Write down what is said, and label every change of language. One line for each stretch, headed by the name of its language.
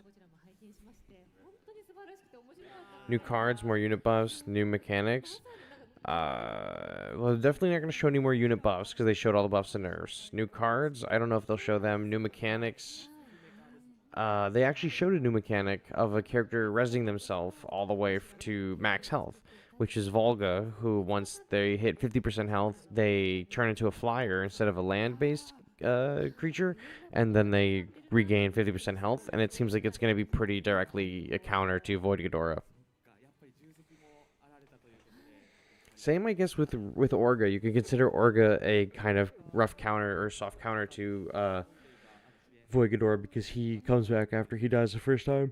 Japanese: ゴジラも拝見しまして本当に素晴らしくて面白かった。
English: New cards, more unit buffs, new mechanics. Well, they're definitely not going to show any more unit buffs because they showed all the buffs and nerfs. New cards, I don't know if they'll show them. New mechanics. They actually showed a new mechanic of a character resing themselves all the way to max health, which is Volga, who once they hit 50% health, they turn into a flyer instead of a land-based creature, and then they regain 50% health, and it seems like it's going to be pretty directly a counter to Void Ghidorah.
Japanese: やっぱり重責もあられたということで
English: Same, I guess, with Orga. You could consider Orga a kind of rough counter or soft counter to Void Ghidorah because he comes back after he dies the first time.